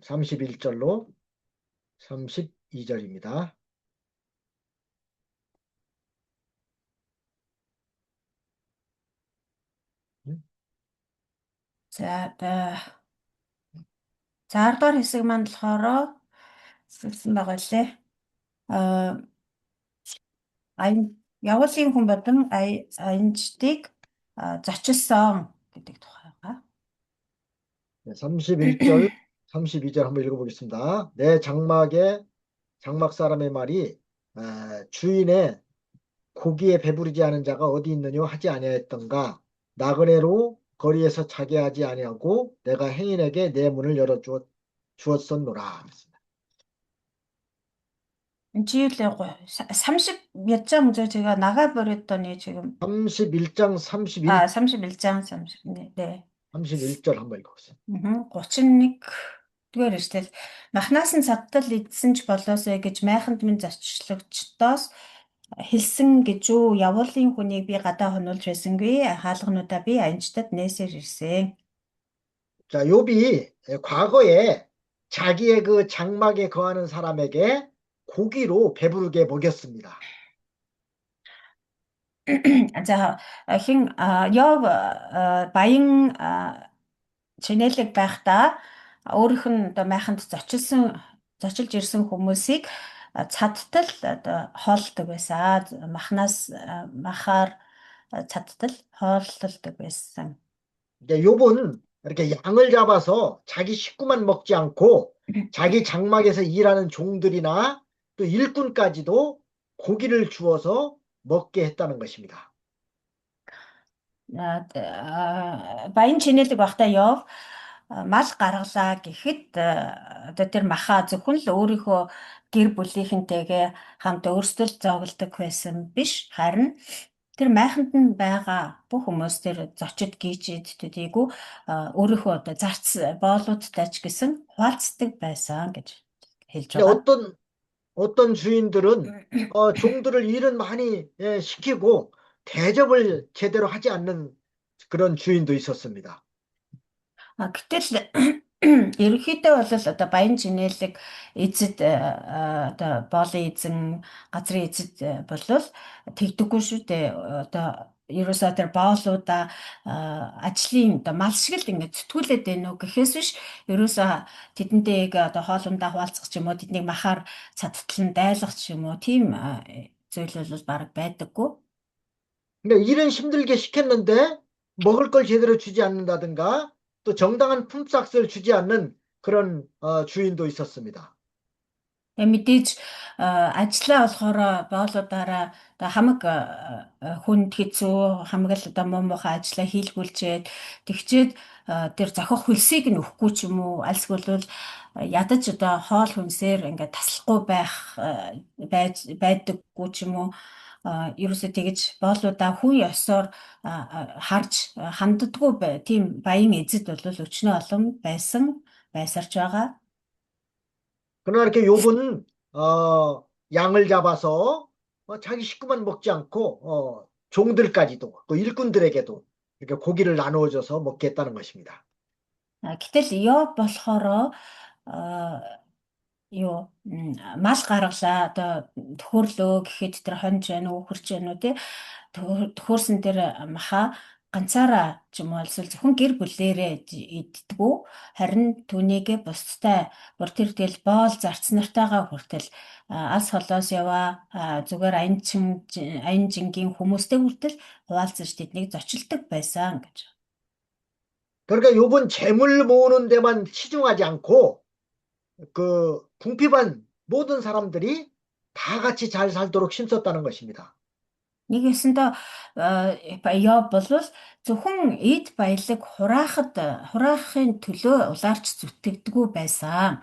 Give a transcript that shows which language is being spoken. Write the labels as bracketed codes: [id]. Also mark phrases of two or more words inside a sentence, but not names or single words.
[ko] 31절로 32절입니다. [mn] За 10 дахь хэсэг маань болохоор хэлсэн байгаа лээ. Явуулын хүн болон аянчдыг зочилсон гэдэг тухай байгаа. [ko] 네, 31절, 32절 한번 읽어보겠습니다. 내 장막 사람의 말이 주인의 고기에 배부르지 않은 자가 어디 있느냐 하지 아니하였던가. 나그네로 거리에서 자게 하지 아니하고 내가 행인에게 내 문을 열어 주었었노라. 지율 30몇 장 제가 나가버렸더니 지금 31장 31. 31장 30. 네. 31절 한번 읽어보세요. [mn] 31 дугаар эшлэл махнаас нь цадтал идсэн ч болоосой гэж майханд минь зочлогчдоос хэлсэн гэж юу явуулын хүнийг би гадаа хонуулж байсангүй хаалгануудаа би аянчтад нээсээр ирсэн. [ko] 자, 욥이 과거에 자기의 그 장막에 거하는 사람에게 고기로 배부르게 먹였습니다. [mn] За хин Йов баян чинэлэг байхдаа өөрийнх нь одоо майханд зочилж ирсэн хүмүүсийг цадтал одоо хооллдог байсан. Махаар цадтал хооллолдог байсан. [ko] 이제 욥은 이렇게 양을 잡아서 자기 식구만 먹지 않고 자기 장막에서 일하는 종들이나 또 일꾼까지도 고기를 주어서 먹게 했다는 것입니다. [mn] Баян чинэлэг байхдаа Йов мал гаргалаа гэхэд одоо тэр махаа зөвхөн л өөрийнхөө гэр бүлийнхэнтэйгээ хамт өөрсдөө зоогддог байсан биш, харин тэр майханд нь байгаа бүх хүмүүс тэр зочид гийчид төдийгүй өөрийнхөө одоо зарц боолуудтай ч гэсэн хуваалцдаг байсан гэж хэлж [ko] 근데 [mn] байгаа. [ko] 어떤 주인들은 종들을 일은 많이 시키고 대접을 제대로 하지 않는 그런 주인도 있었습니다. [mn] Гэтэл ерөнхийдөө бол одоо баян чинэлэг эзэд одоо боолын эзэн газрын эзэд бол тэгдэггүй шүү дээ. Одоо ерөөсөө тэр боолуудаа ажлын одоо мал шиг л ингэ зүтгүүлээд байна уу гэхээс биш ерөөсөө тэдэнтэйг одоо хоолундаа хуваалцах ч юм уу тэднийг махаар цадтлан дайлгах ч юм уу тийм зүйл бол бараг байдаггүй. [ko] 근데 일은 힘들게 시켰는데 먹을 걸 제대로 주지 않는다든가 또 정당한 품삯을 주지 않는 그런 주인도 있었습니다. [mn] Мэдээж ажиллаа болохоор боолуудаараа одоо хамаг хүнд хэцүү хамаг л одоо муу муухай ажиллаа хийлгүүлчихэд тэгчээд тэр зохих хөлсийг нь өгөхгүй ч юм уу альсгүй бол ядаж одоо хоол хүнсээр ингээд таслахгүй байдаггүй ч юм уу ерөөсөө тэгэж боолуудаа хүн ёсоор харж ханддаггүй тийм баян эзэд бол өчнөө олон байсарч байгаа. [ko] 그러나 이렇게 욥은 양을 잡아서 자기 식구만 먹지 않고 종들까지도 또 일꾼들에게도 이렇게 고기를 나누어줘서 먹게 했다는 것입니다. [mn] Гэтэл Йов болохоор мал гаргалаа одоо төхөрлөө гэхэд тэр хонж байна уу хурж байна уу тий төхөөрсөн тэр маха ганцаараа ч юм уу эсвэл зөвхөн гэр бүлээрээ иддэггүй харин түүнийгээ бусдтай бүр тэр тэл боол зарц нартайгаа хүртэл ас холоос яваа зүгээр аян жингийн хүмүүстэй хүртэл хуваалцаж тэднийг зочилдог байсан гэж. [ko] 그러니까 욥은 재물 모으는 데만 치중하지 않고 그 궁핍한 모든 사람들이 다 같이 잘 살도록 힘썼다는 것입니다. [mn] Нэг ёсондоо Йов бол зөвхөн эд баялаг хураахын төлөө улаарч зүтгэдэггүй байсан.